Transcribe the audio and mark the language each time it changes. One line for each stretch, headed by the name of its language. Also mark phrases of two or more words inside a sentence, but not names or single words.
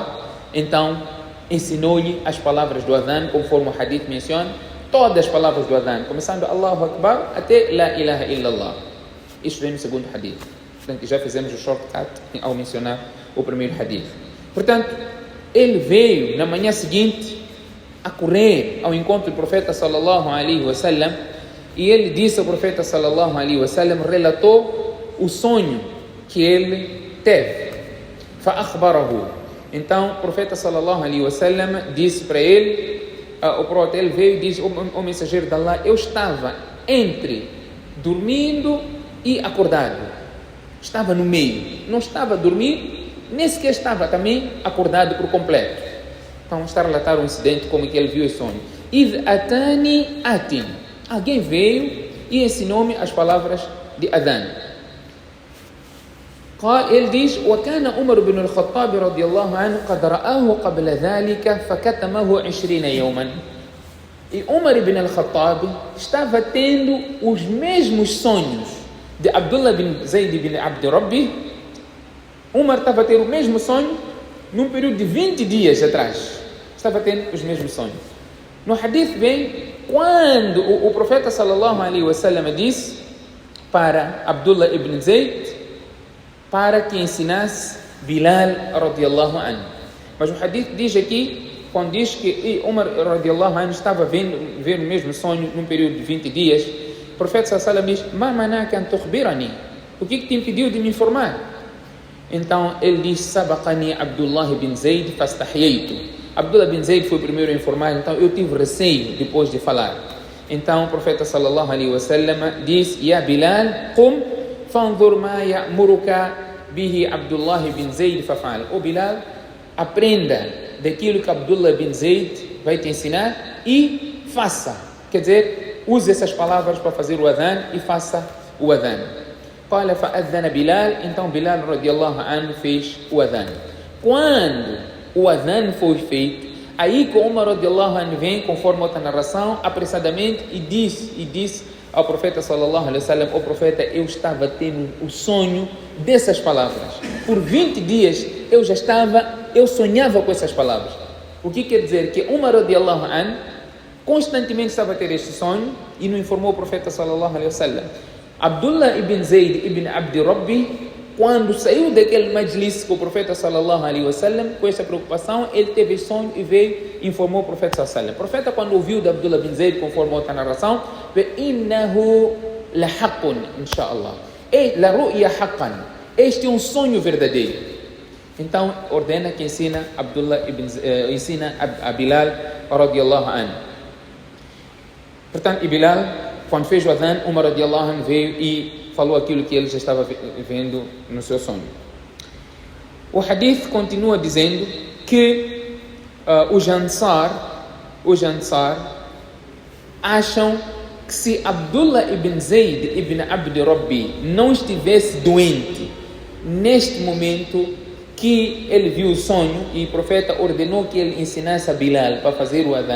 Portuguese: Então ensinou-lhe as palavras do adhan, conforme o hadith menciona, todas as palavras do adhan, começando
Arabic: الله أكبر
Portuguese: até
Arabic: لا إله إلا الله.
Portuguese: Isto vem no segundo hadith. Portanto, já fizemos o shortcut ao mencionar o primeiro hadith. Portanto, ele veio na manhã seguinte a correr ao encontro do profeta
Arabic: صلى الله عليه وسلم
Portuguese: e ele disse ao profeta
Arabic: صلى الله عليه وسلم,
Portuguese: relatou o sonho que ele teve.
Arabic: فأخبره.
Portuguese: Então, o profeta
Arabic: صلى الله عليه وسلم
Portuguese: disse para ele, o profeta, ele veio e disse, o mensageiro de Allah, eu estava entre dormindo e acordado. Estava no meio. Não estava a dormir, nem sequer estava também acordado por completo. Então, está a relatar um incidente como que ele viu esse sonho.
Arabic: إذ أتاني آت.
Portuguese: Alguém veio e ensinou-me as palavras de adhan. Ele diz,
Arabic: وكان عمر بن الخطاب رضي الله عنه قد رآه قبل ذلك فكتمه 20 يوما.
Portuguese: E Umar ibn al-Khattab estava tendo os mesmos sonhos de Abdullah ibn Zayd ibn Abd Rabbi. Umar estava tendo o mesmo sonho num período de 20 dias atrás. Estava tendo os mesmos sonhos. No hadith vem, quando o profeta
Arabic: صلى الله عليه وسلم
Portuguese: disse para Abdullah ibn Zayd para que ensinasse Bilal
Arabic: رضي الله عنه.
Portuguese: Mas o hadith diz aqui, quando diz que Umar
Arabic: رضي الله عنه
Portuguese: estava vendo o mesmo sonho num período de 20 dias, o profeta
Arabic: صلى الله عليه وسلم
Portuguese: diz,
Arabic: ما منعك أن تخبرني?
Portuguese: O que te impediu de me informar? Então ele diz,
Arabic: سبقني عبد الله بن زيد فاستحييت.
Portuguese: Abdullah ibn Zayd foi o primeiro a informar, então eu tive receio depois de falar. Então o profeta
Arabic: صلى الله عليه وسلم diz, يا بلال قم فانظر ما يأمرك به عبد الله بن زيد فافعل.
Portuguese: O Bilal, aprenda daquilo que Abdullah ibn Zayd vai te ensinar e faça. Quer dizer, use essas palavras para fazer o adhan e faça o adhan.
Arabic: قال فأذن بلال.
Portuguese: Então Bilal
Arabic: رضي الله عنه
Portuguese: fez o adhan. Quando o adhan foi feito, aí que Umar
Arabic: رضي الله عنه
Portuguese: vem, conforme outra narração, apressadamente e disse ao profeta
Arabic: صلى الله عليه وسلم,
Portuguese: o profeta, eu estava tendo o sonho dessas palavras. Por 20 dias eu sonhava com essas palavras. O que quer dizer? Que Umar
Arabic: رضي الله عنه
Portuguese: constantemente estava a ter este sonho e não informou o profeta
Arabic: صلى الله عليه وسلم.
Portuguese: Abdullah ibn Zayd ibn Abd Rabbi, quando saiu daquele majlis com o profeta
Arabic: صلى الله عليه وسلم,
Portuguese: com essa preocupação, ele teve sonho e veio e informou o profeta
Arabic: صلى الله عليه وسلم.
Portuguese: O profeta, quando ouviu de Abdullah ibn Zayd, conforme outra narração,
Arabic: إنه لحق إن شاء الله. لرؤيا حقا.
Portuguese: Este é um sonho verdadeiro. Então, ordena que ensina a Bilal
Arabic: رضي الله عنه.
Portuguese: Portanto, e Bilal, quando fez o adhan, Umar
Arabic: رضي الله عنه
Portuguese: veio e falou aquilo que ele já estava vendo no seu sonho. O hadith continua dizendo que os Ansar acham que se Abdullah ibn Zayd ibn Abd Rabbi não estivesse doente neste momento, que ele viu o sonho e o profeta ordenou que ele ensinasse a Bilal para fazer o adhan.